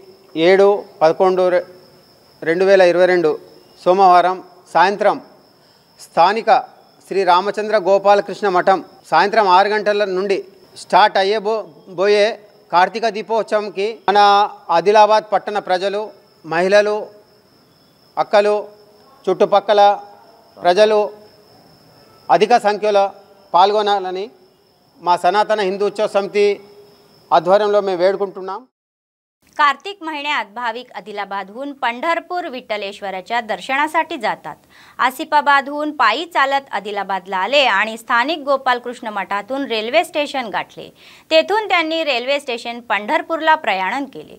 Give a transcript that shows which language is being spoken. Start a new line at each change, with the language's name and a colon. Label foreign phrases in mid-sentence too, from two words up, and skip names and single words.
Telugu: 7/11/2022 సోమవారం సాయంత్రం స్థానిక శ్రీ రామచంద్ర గోపాలకృష్ణ మఠం సాయంత్రం 6 గంటల నుండి స్టార్ట్ అయ్యబోయే కార్తీక దీపోత్సవంకి మన ఆదిలాబాద్ పట్టణ ప్రజలు, మహిళలు, అక్కలు, చుట్టుపక్కల ప్రజలు అధిక సంఖ్యలో పాల్గొనాలని మా సనాతన హిందూ ఉత్సవ సమితి ఆధ్వర్యంలో మేము వేడుకుంటున్నాం.
Marathi: कार्तिक महिन्यात भाविक आदिलाबादहून पंढरपूर विठ्ठलेश्वराच्या दर्शनासाठी जातात. आसिफाबादहून पायी चालत आदिलाबादला आले आणि स्थानिक गोपालकृष्ण मठातून रेल्वे स्टेशन गाठले. तेथून त्यांनी रेल्वे स्टेशन पंढरपूरला प्रयाण केले.